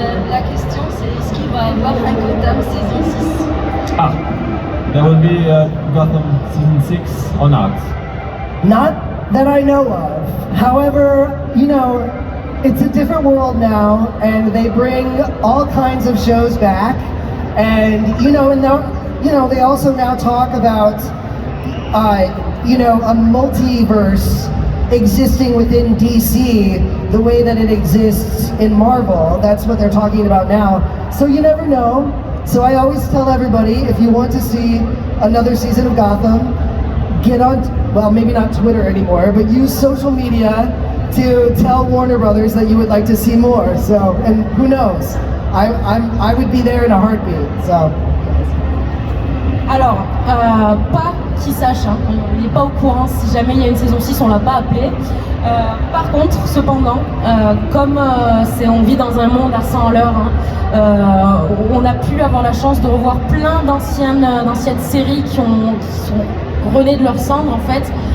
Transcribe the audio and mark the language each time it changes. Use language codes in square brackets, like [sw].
[fr] La question c'est est-ce qu'il va y avoir un Gotham saison 6? [en] Ah, there will be Gotham season 6 or not? Not that I know of. However, you know, it's a different world now, and they bring all kinds of shows back. And you know, they also now talk about, you know, a multiverse existing within DC the way that it exists in Marvel. That's what they're talking about now. So you never know. So I always tell everybody, if you want to see another season of Gotham, get on, well, maybe not Twitter anymore, but use social media to tell Warner Brothers that you would like to see more. So, and who knows? I would be there in a heartbeat. So. [fr] Alors, pas qu'il sache, hein, on n'est pas au courant, si jamais il y a une saison 6, on l'a pas appelé. Par contre, cependant, comme on vit dans un monde à 100 à l'heure, hein, on a pu avoir la chance de revoir plein d'anciennes séries qui sont renées de leur cendre en fait.